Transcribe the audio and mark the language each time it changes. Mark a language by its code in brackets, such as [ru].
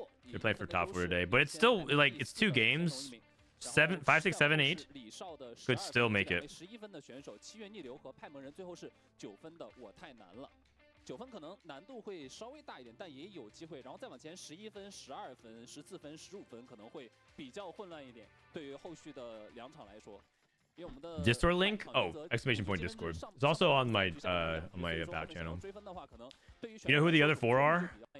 [en] They're playing for top 4 today, but it's still like it's 2 games. 7, 5, 6, 7, 8 could still make it. [zh] 11分的选手QiYue逆流和PaiMengRen最后是9分的我太难了。 9分可能难度会稍微大一点，但也有机会。然后再往前11分、12分、14分、15分可能会比较混乱一点，对于后续的2场来说。 [en] Discord link? Oh, exclamation point Discord. It's also on my about channel. You know who the other 4 are?